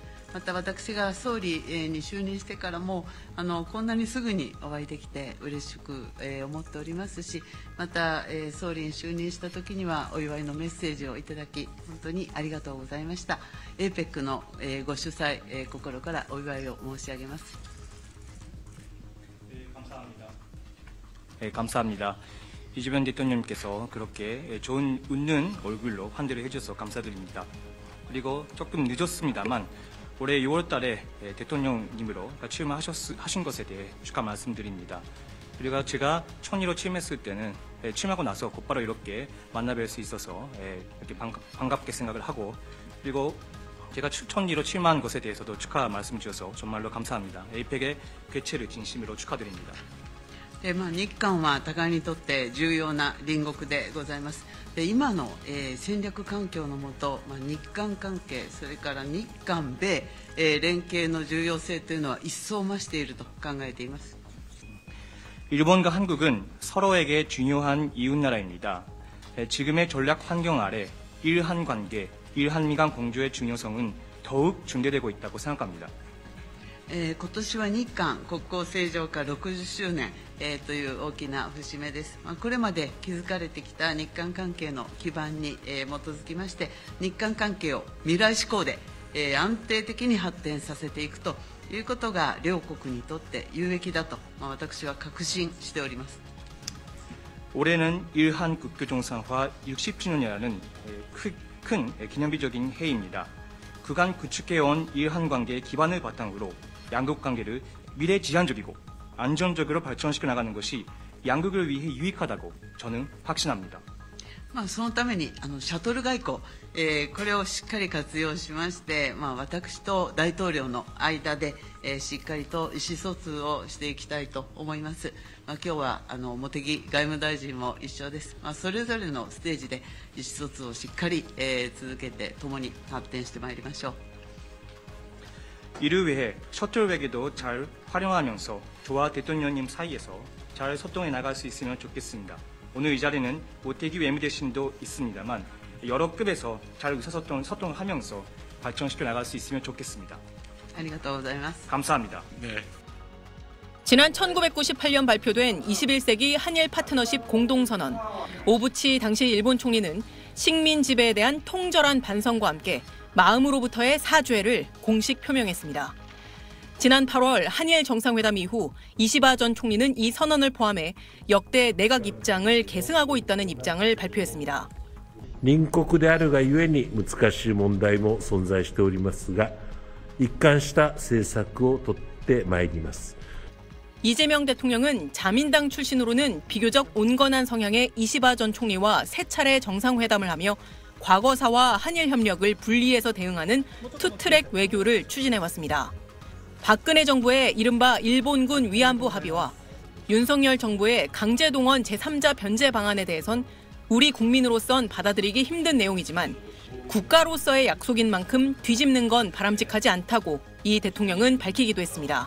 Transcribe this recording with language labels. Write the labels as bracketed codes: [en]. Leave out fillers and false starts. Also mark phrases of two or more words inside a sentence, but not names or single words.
[ja] また私が総理、に就任してからもこんなにすぐにお会いできて嬉しく、思っておりますしまた、総理に就任した時にはお祝いのメッセージをいただき本当にありがとうございました。 APEC の、ご主催、心からお祝いを申し上げます。 [ko] 감사합니다. 이재명 대통령님께서 그렇게 좋은 웃는 얼굴로 환대를 해주셔서 감사드립니다. 그리고 조금 늦었습니다만 올해 6월 달에 대통령님으로 출마하신 것에 대해 축하 말씀드립니다. 그리고 제가 총리로 취임했을 때는 취임하고 나서 곧바로 이렇게 만나뵐 수 있어서 이렇게 반갑게 생각을 하고 그리고 제가 총리로 출마한 것에 대해서도 축하 말씀 주셔서 정말로 감사합니다. APEC의 개최를 진심으로 축하드립니다. [ja] 日韓は互いにとって重要な隣国でございます。今の、戦略環境の下、日韓関係、それから日韓米、連携の重要性というのは一層増していると考えています。 [ko] 일본과 한국은 서로에게 중요한 이웃나라입니다. 지금의 전략 환경 아래 일한 관계, 일한미 간 공조의 중요성은 더욱 중대되고 있다고 생각합니다. [ja] 今年は日韓国交正常化60周年、という大きな節目です。これまで築かれてきた日韓関係の基盤に、基づきまして日韓関係を未来志向で、安定的に発展させていくということが両国にとって有益だと、私は確信しております。 [ko] 올해는 일한 국교 정상화 60주년이라는 큰 기념비적인 해입니다. 그간 구축해온 일한 관계의 기반을 바탕으로 양국 관계를 미래지향적이고 안정적으로 발전시켜 나가는 것이 양국을 위해 유익하다고 저는 확신합니다. [ja] そのためにシャトル外交、これをしっかり活用しまして、私と大統領の間で、しっかりと意思疎通をしていきたいと思います。今日は茂木外務大臣も一緒です。それぞれのステージで意思疎通をしっかり、続けて共に発展してまいりましょう。 [ko] 이를 위해 셔틀 외교도 잘 활용하면서 저와 대통령님 사이에서 잘 소통해 나갈 수 있으면 좋겠습니다. 오늘 이 자리는 모태기 외무대신도 있습니다만 여러 급에서 잘 의사소통을 하면서 발전시켜 나갈 수 있으면 좋겠습니다. [ja] ありがとうございます。 [ko] 감사합니다. 네. 지난 1998년 발표된 21세기 한일 파트너십 공동선언. 오부치 당시 일본 총리는 식민 지배에 대한 통절한 반성과 함께 마음으로부터의 사죄를 공식 표명했습니다. 지난 8월 한일 정상회담 이후 이시바 전 총리는 이 선언을 포함해 역대 내각 입장을 계승하고 있다는 입장을 발표했습니다. [ja] 隣国であるがゆえに難しい問題も存在しておりますが、一貫した政策を取ってまいります。 [ko] 이재명 대통령은 자민당 출신으로는 비교적 온건한 성향의 이시바 전 총리와 세 차례 정상회담을 하며 과거사와 한일 협력을 분리해서 대응하는 투트랙 외교를 추진해왔습니다. 박근혜 정부의 이른바 일본군 위안부 합의와 윤석열 정부의 강제동원 제3자 변제 방안에 대해선 우리 국민으로선 받아들이기 힘든 내용이지만 국가로서의 약속인 만큼 뒤집는 건 바람직하지 않다고 이 대통령은 밝히기도 했습니다.